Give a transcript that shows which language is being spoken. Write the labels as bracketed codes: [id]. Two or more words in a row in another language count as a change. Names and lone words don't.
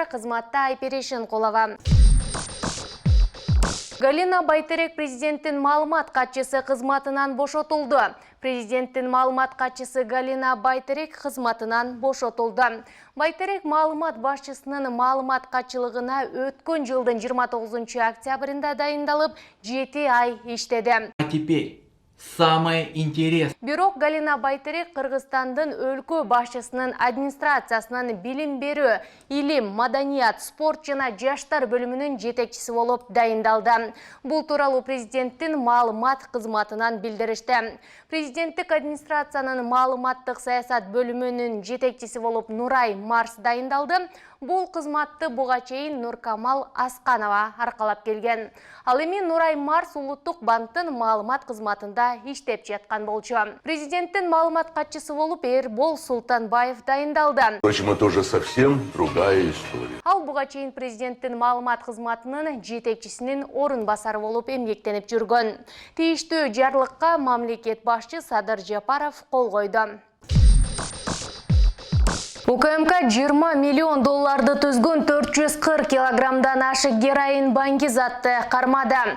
[ky] Кызматта Айперешин Колова. Галина Байтерек президенттин маалымат катчысы кызматынан бошотулду. Президенттин маалымат катчысы Галина Байтерек кызматынан бошотулду. Байтерек маалымат башчысынын маалымат катчылыгына өткөн жылдын 29 октябрында дайындалып, 7 ай иштеди. [ru] А теперь самое интересное. [ky] Бирок Галина Байтерек Кыргызстандын өлкө башчысынын администрациясынын билим берүү, илим, маданият, спорт жана жаштар бөлүмүнүн жетекчиси болуп дайындалды. Бул тууралуу президенттин маалымат кызматынан билдиришти. Президенттик администрациянын маалыматтык саясат бөлүмүнүн жетекчиси болуп Нурай Марс дайындалды. Бул кызматты буга чейин Нуркамал Асканова аркалап келген. Ал эми Нурай Марс Улуттук банктын маалымат кызматында иштеп жаткан болчу. Президенттин маалымат катчысы болуп Эрбол Султанбаев дайындалды. [ru] Впрочем, это уже совсем другая история. [ky] Ал буга чейин президенттин маалымат кызматынын жетекчисинин орун басары болуп эмгектенип жүргөн. Тийиштүү жарлыкка мамлекет башчы Садыр Жапаров кол койду. УКМК 20 миллион долларды түзгөн 440 килограммдан ашык героин баңгизатты кармады.